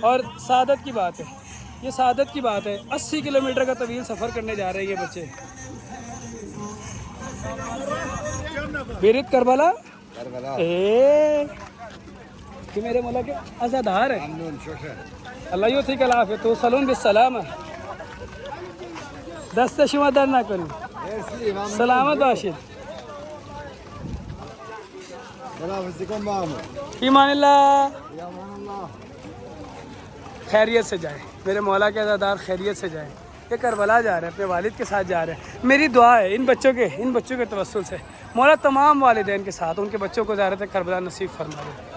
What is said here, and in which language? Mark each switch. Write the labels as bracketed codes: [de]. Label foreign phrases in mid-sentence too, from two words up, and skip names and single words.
[ur] اور سعادت کی بات ہے، یہ سعادت کی بات ہے. 80 کلومیٹر کا طویل سفر کرنے جا رہے ہیں یہ بچے. بیرت کربلا کہ میرے مولا کے عزادار ہیں. [fa] ممنون شکر. [ar] اللہ یعطیک العافیہ. توصلون بالسلامہ. [fa] دست شما در نکنید. مرسی ممنون. سلامت باشید. خداحافظی کن با هم. [ar] ایمان اللہ. یا امان اللہ. [ur] خیریت سے جائیں میرے مولا کے عزادار, خیریت سے جائیں. یہ کربلا جا رہے ہیں, اپنے والد کے ساتھ جا رہے ہیں. میری دعا ہے ان بچوں کے توسل سے مولا تمام والدین کے ساتھ ان کے بچوں کو زیارت کربلا نصیب فرما دے.